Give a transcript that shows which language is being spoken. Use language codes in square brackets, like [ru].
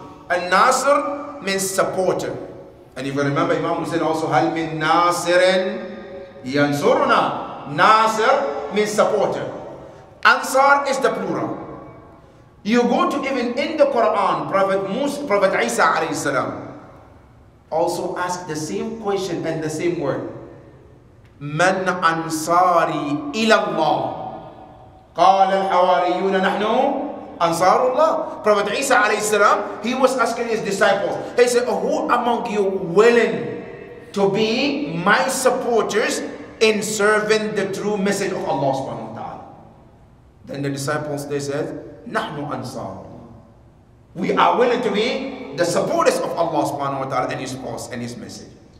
[en] And Nasr means supporter. And if you remember, Imam Hussein also, [ar] Hal min Nasirin Yansuruna. [en] Nasr means supporter. Ansar is the plural. You go to even in the Quran, Prophet Isa alayhi salam also asked the same question and the same word. [ar] Man ansari ila Allah. قال الحواريون نحن أنصار الله. [en] Prophet Isa alayhi salam, he was asking his disciples. He said, who among you willing to be my supporters in serving the true message of Allah subhanahu wa ta'ala? Then the disciples, they said, [ar] نحن أنصار. [en] We are willing to be the supporters of Allah subhanahu wa ta'ala and his cause and his message.